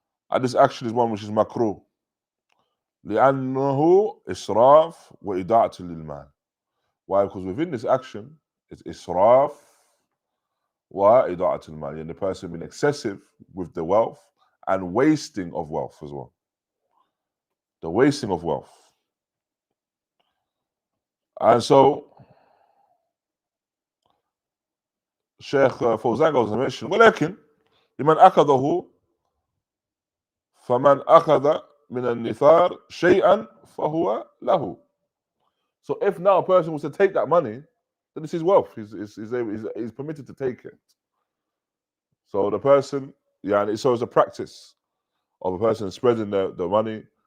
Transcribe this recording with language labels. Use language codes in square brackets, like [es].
[en] And this action is one which is makruh, [ar] لأنه إسراف وإضاعة للمال. [en] Why? Because within this action it's israf wa ida'at al-mal, and the person being excessive with the wealth and wasting of wealth as well. The wasting of wealth. And so Shaykh Fawzan goes on to mention, [ar] ولكن لمن أخذه فمن أخذ من النثار شيئا فهو له. [en] So if now a person was to take that money, then it's his wealth. He's permitted to take it. So the person, so it's a practice of a person spreading the money.